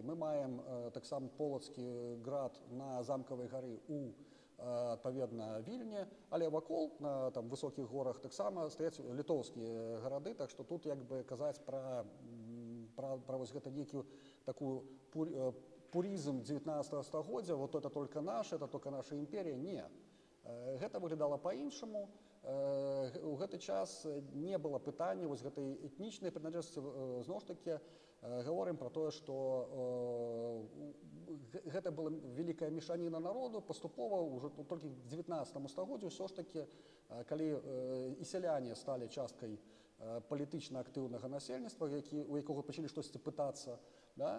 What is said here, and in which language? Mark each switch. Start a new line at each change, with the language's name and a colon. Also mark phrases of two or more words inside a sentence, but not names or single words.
Belarusian: Мы маем таксама полацкі град на замкавай гары у адпаведна Вільні, але вакол на там высокіх горах таксама стаяць літоўскія гарады, так што тут як бы казаць пра вось гэта нейкую такую пурізм 19 стагоддзя,
Russian: вот это только наше, это только наша імперія.
Belarusian: Не. Гэта выглядала па-іншаму. У гэты час не было пытання вось гэтай этнічнай прыналежнасці. Зноў ж такі гаворым пра тое, што гэта была вялікая мешаніна народу, паступова ўжо толькі к 19 стагоддзю ўсё ж такі, калі і сяляне сталі часткай палітычна актыўнага насельніцтва, у якога пачалі штосьці пытацца, да?